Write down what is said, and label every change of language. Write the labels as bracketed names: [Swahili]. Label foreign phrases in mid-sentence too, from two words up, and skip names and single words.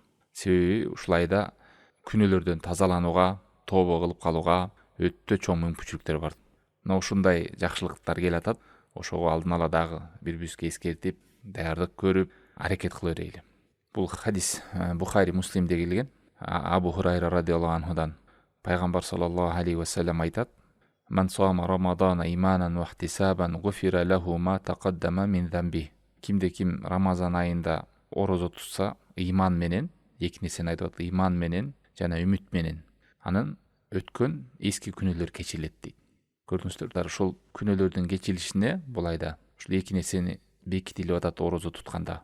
[Kyrgyz] Себеби ушул айда күнөөлөрдөн тазаланууга, тообо кылып калууга өтө чоң мүмкүнчүлүктөр бар. Мына ушундай жакшылыктар келатат. Ошого алдын ала дагы бири-бирибизге эскертип, даярдык көрүп, аракет кыла берели. Бул хадис Бухари, Муслимде келген. Абу Хурайра [Arabic] رضي الله عنه [Kyrgyz] пайгамбар [Arabic] صلى الله عليه وسلم [Kyrgyz] айтат: [Arabic] "من صام رمضان إيمانا واحتسابا غفر له ما تقدم من ذنبه." [Kyrgyz] Кимде ким Рамазан айында орозо тутса, иман менен, эки нерсени айтып атат, иман менен жана үмүт менен, анын өткөн эски күнөөлөр кечирилет дейт. Көрдүңүздөр, ошол күнөөлөрдүн кечирилишине бул айда ушул эки нерсени бекитилип атат орозо тутканда.